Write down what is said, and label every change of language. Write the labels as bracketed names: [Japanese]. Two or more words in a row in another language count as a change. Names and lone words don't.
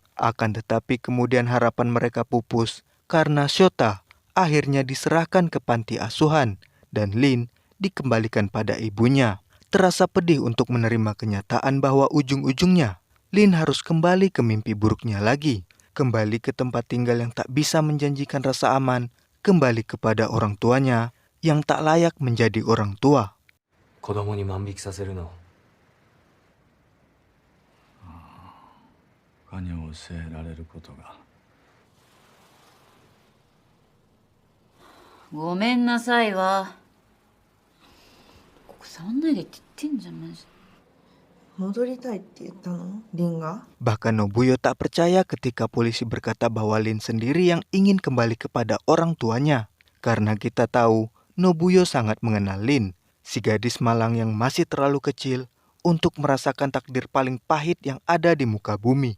[Indonesian] Akan tetapi kemudian harapan mereka pupus karena Shota akhirnya diserahkan ke panti asuhan dan Lin dikembalikan pada ibunya. Terasa pedih untuk menerima kenyataan bahwa ujung-ujungnya Lin harus kembali ke mimpi buruknya lagi. Kembali ke tempat tinggal yang tak bisa menjanjikan rasa aman, kembali kepada orang tuanya yang tak layak menjadi orang tua. [Japanese] 子供に万引きさせるの他に教えられることが。ごめんなさいわ。ここ触んないでって言ってんじゃんマジ。戻りたいって言ったのリンが？ [Indonesian] Bahkan Nobuyo tak percaya ketika polisi berkata bahwa Lin sendiri yang ingin kembali kepada orang tuanya. Karena kita tahu Nobuyo sangat mengenal Lin, si gadis malang yang masih terlalu kecil untuk merasakan takdir paling pahit yang ada di muka bumi.